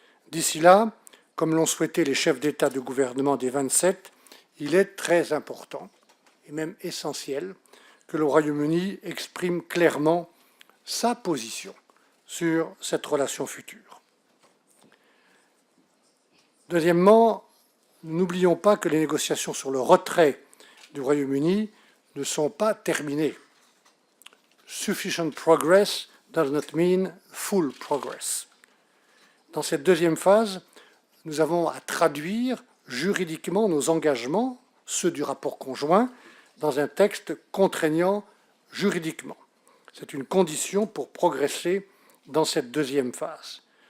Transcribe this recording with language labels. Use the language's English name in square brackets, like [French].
[French] D'ici là, comme l'ont souhaité les chefs d'État de gouvernement des 27, il est très important et même essentiel que le Royaume-Uni exprime clairement sa position sur cette relation future. Deuxièmement, n'oublions pas que les négociations sur le retrait du Royaume-Uni ne sont pas terminées. [English] Sufficient progress does not mean full progress. [French] Dans cette deuxième phase, nous avons à traduire juridiquement nos engagements, ceux du rapport conjoint, dans un texte contraignant juridiquement. C'est une condition pour progresser dans cette deuxième phase.